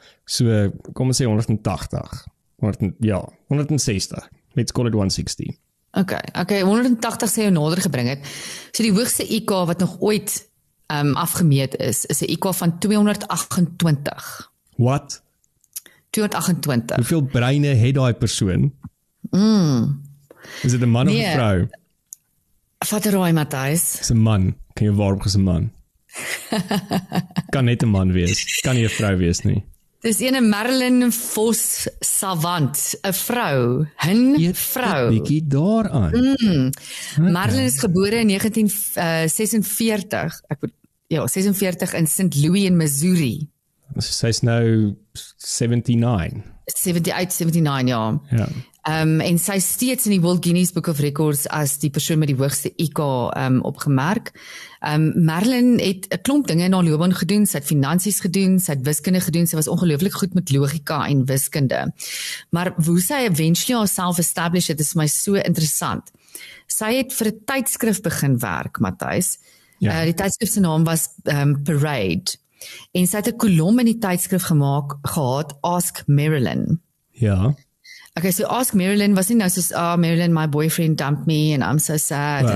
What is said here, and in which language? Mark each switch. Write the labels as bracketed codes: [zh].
[af] So, kom ons sê 180. 160. [en] Let's call it 160. [af] Okay, 180 sê jy nader gebring het. So die hoogste IQ wat nog ooit afgemeet is 'n IQ van 228. Wat? 228. Hoeveel breine het daai persoon? Is dit 'n man of 'n vrou? Vat 'n raai, Matthys. Dis 'n man. Kan jy waarop is 'n man? Kan net 'n man wees. Kan nie 'n vrou wees nie. Dis ene Marilyn Vos Savant, 'n vrou, 'n vrou. 'n bietjie daaraan. Marilyn is gebore in 1946. 46 in St. Louis in Missouri. Sy's nou 79. 79, ja. Ja. En sy is steeds in die World Guinness Book of Records as die persoon met die hoogste IQ opgemerk. Marilyn het 'n klomp dinge in haar loopbaan gedoen. Sy het finansies gedoen, sy het wiskunde gedoen. Sy was ongelooflik goed met logika en wiskunde. Maar hoe sy eventually haarself establish het, is vir my so interessant. Sy het vir 'n tydskrif begin werk, Matthys. Ja. Die tydskrif se naam was Parade. En sy het 'n kolom in die tydskrif gehad, Ask Marilyn. Ja. Okay, so Ask Marilyn was nie nou soos, [en] Marilyn, my boyfriend dumped me and I'm so sad.